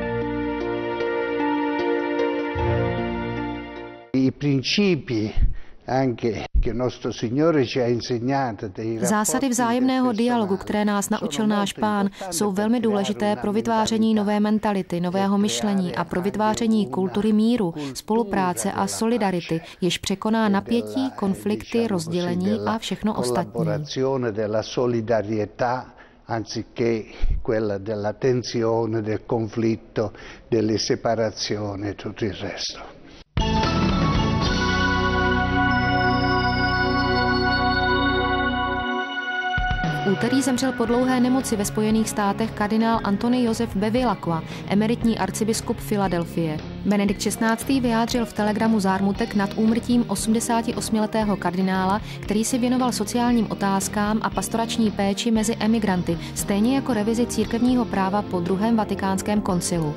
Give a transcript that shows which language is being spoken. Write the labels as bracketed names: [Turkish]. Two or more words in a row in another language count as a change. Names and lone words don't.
[Czech] Zásady vzájemného dialogu, které nás naučil náš Pán, jsou velmi důležité pro vytváření nové mentality, nového myšlení a pro vytváření kultury míru, spolupráce a solidarity, jež překoná napětí, konflikty, rozdělení a všechno ostatní. [Italian] Anziché quella della tensione, del conflitto, delle separazioni e tutto il resto. [Czech] V úterý zemřel po dlouhé nemoci ve Spojených státech kardinál Antony Josef Bevilacqua, emeritní arcibiskup Filadelfie. Benedikt XVI. Vyjádřil v telegramu zármutek nad úmrtím 88letého kardinála, který se věnoval sociálním otázkám a pastorační péči mezi emigranty, stejně jako revizi církevního práva po druhém vatikánském koncilu.